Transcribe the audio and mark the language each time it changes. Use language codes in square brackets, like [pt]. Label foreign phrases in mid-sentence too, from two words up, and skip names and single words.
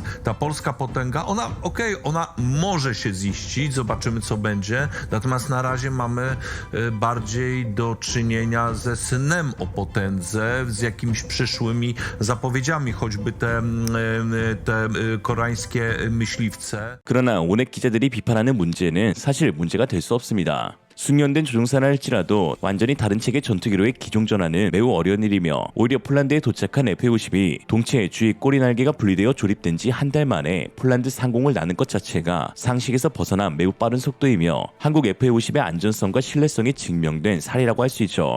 [pl] Ta polska potęga, ona może się ziścić, zobaczymy co będzie, natomiast na razie mamy bardziej do czynienia ze snem o potędze, z jakimiś przyszłymi zapowiedziami, choćby te koreańskie myśliwce. [ko] 그러나 오넷 기자들이 비판하는 문제는 사실 문제가 될 수 없습니다. 숙련된 조종사라 할지라도 완전히 다른 체계 전투기로의 기종전환은 매우 어려운 일이며 오히려 폴란드에 도착한 F-50이 동체 주위 꼬리 날개가 분리되어 조립된 지 한 달 만에 폴란드 상공을 나는 것 자체가 상식에서 벗어난 매우 빠른 속도이며 한국 F-50의 안전성과 신뢰성이 증명된 사례라고 할 수 있죠.